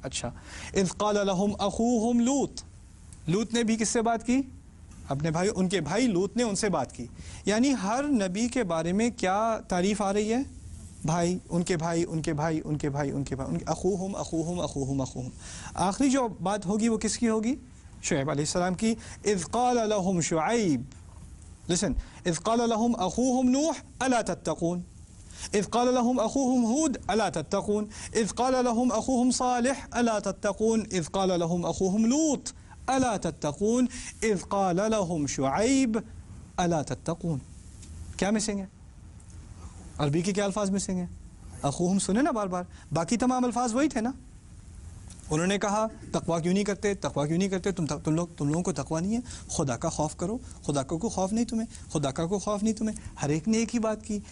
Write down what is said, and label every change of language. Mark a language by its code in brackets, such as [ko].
[ur] اچھا، [ar] اذ قال لهم اخوهم لوط، [ur] لوط نے بھی کس سے بات کی؟ اپنے بھائی، ان کے بھائی لوط نے ان سے بات کی. یعنی ہر نبی کے بارے میں کیا تعریف آ رہی ہے؟ بھائی، ان کے بھائی، ان کے بھائی، ان کے بھائی، ان کے بھائی، اخوہم اخوہم اخوہم اخوہم. آخری جو بات ہوگی وہ کس کی ہوگی؟ شعیب علیہ السلام کی. [ar] اذ قال لهم شعیب، listen، اذ قال لهم اخوہم نوح الا تتقون، اذ قال لهم اخوہم ہود الا تتقون، اذ قال لهم اخوہم صالح الا تتقون، اذ قال لهم اخوہم لوط الا تتقون، اذ قال لهم شعیب الا تتقون. [ur] کیا مسنگ ہے؟ عربی کے کیا الفاظ مسنگ ہیں؟ اخوہم سنے نا بار بار، باقی تمام الفاظ وہی تھے نا. انہوں نے کہا تقویٰ کیوں نہیں کرتے، تقویٰ کیوں نہیں کرتے، تم لوگوں کو تقویٰ نہیں ہے، خدا کا خوف کرو. خدا کا کوئی خوف نہیں تمہیں، خدا کا کوئی خوف نہیں تمہیں. ہر ایک نے ایک ہی بات کی.